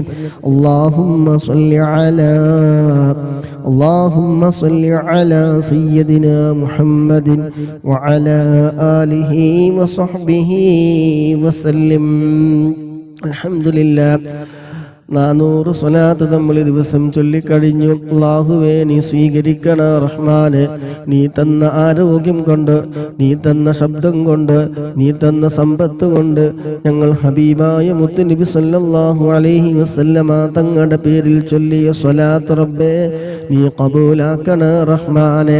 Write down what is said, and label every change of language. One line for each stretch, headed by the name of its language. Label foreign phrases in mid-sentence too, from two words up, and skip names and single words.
Arabic: اللهم صل على سيدنا محمد وعلى آله وصحبه وسلم. الحمد لله.
Malayalam: 400 സ്വലാത്ത് നമ്മൾ ദിവസം ചൊല്ലിക്കഴിഞ്ഞു. അല്ലാഹുവേ നീ സ്വീകരിക്കണ റഹ്മാനെ. നീ തന്ന ആരോഗ്യം കൊണ്ട്, നീ തന്ന ശബ്ദം കൊണ്ട്, നീ തന്ന സമ്പത്ത് കൊണ്ട് ഞങ്ങൾ ഹബീബായ മുത്ത് നബി
Arabic: صلى الله عليه وسلم
Malayalam: തങ്ങളുടെ പേരിൽ ചൊല്ലിയ സ്വലാത്ത് റബ്ബേ നീ ഖബൂലാക്കണ റഹ്മാനെ.